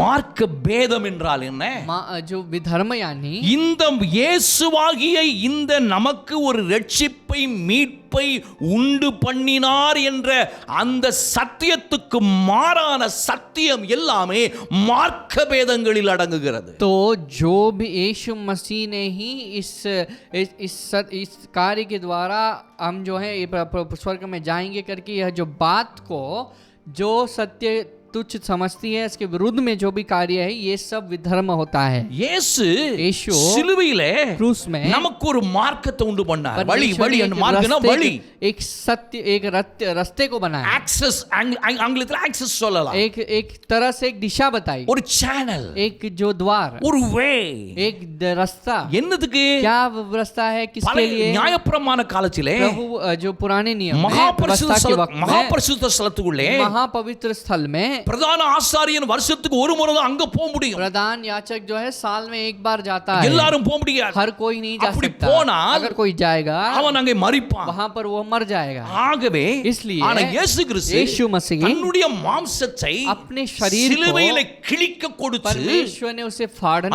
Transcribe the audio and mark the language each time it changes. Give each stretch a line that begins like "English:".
Tamil: மார்க்க பேதம் என்றால் என்ன?
Hindi: जो विधर्म यानी
Tamil: இந்த இயேசுவாகிய இந்த நமக்கு ஒரு ரட்சிப்பை, மீட்பை உண்டு பண்ணினார் என்ற அந்த சத்தியத்துக்கு மாறான சத்தியம் எல்லாமே மார்க்க பேதங்களில் அடங்குகிறது.
Hindi: तो जो भी यीशु मसीह ने ही इस कार्य के द्वारा हम जो है स्वर्ग में जाएंगे करके यह जो बात को जो सत्य तुच्छ समझती है इसके विरुद्ध में जो भी कार्य है ये सब विधर्म होता है।
Tamil: இயேசு
Hindi: यीशु
Tamil: சிலுவையிலே
Hindi: क्रूस में
Tamil: நமக்கு ஒரு மார்க்கத்தை உண்டு பண்ணார். வழி
Hindi: परमेश्वर
Tamil: வழி
Hindi: ने
Tamil: அந்த
Hindi: एक
Tamil: மார்க்கம்னா
Hindi: रास्ते
Tamil: வழி.
Hindi: एक सत्य एक रास्ते को बनाया,
Tamil: ஆக்சஸ் ஆங்கிலத்தில் ஆக்சஸ் சொல்லலாம்.
Hindi: एक तरह से एक दिशा बताई,
Tamil: ஒரு சேனல்,
Hindi: एक जो द्वार,
Tamil: ஒரு வே.
Hindi: एक रास्ता।
Tamil: என்னதுக்கு?
Hindi: क्या रास्ता है, किसके लिए?
Tamil: நியாயப்பிரமாண காலத்திலே
Hindi: प्रभु जो पुराने नियम में व्यवस्था के वक्त में
Tamil: மகாபரிசுத்த ஸ்தலத்துக்குள்ளே
Hindi: महापवित्र स्थल में
Tamil: பிரதான ஆசாரியன் வருஷத்துக்கு ஒரு முறை தான் அங்க போக முடியும்.
Hindi: प्रधान याजक जो है साल में एक बार जाता है,
Tamil: எல்லாரும் போக முடியாது.
Hindi: हर कोई नहीं जा
Tamil: அப்படி
Hindi: सकता।
Tamil: போனால்
Hindi: अगर कोई जाएगा
Tamil: அவன் அங்கே மரிப்பான்.
Hindi: वहां पर वो मर जाएगा।
Tamil: ஆகவே
Hindi: इसलिए
Tamil: ஆனா இயேசு கிறிஸ்து
Hindi: यीशु मसीह
Tamil: தன்னுடைய மாம்சத்தை
Hindi: अपने शरीर को
Tamil: சிலுவையிலே கிழிக்க கொடுத்து
Hindi: परमेश्वर ने उसे फाड़ने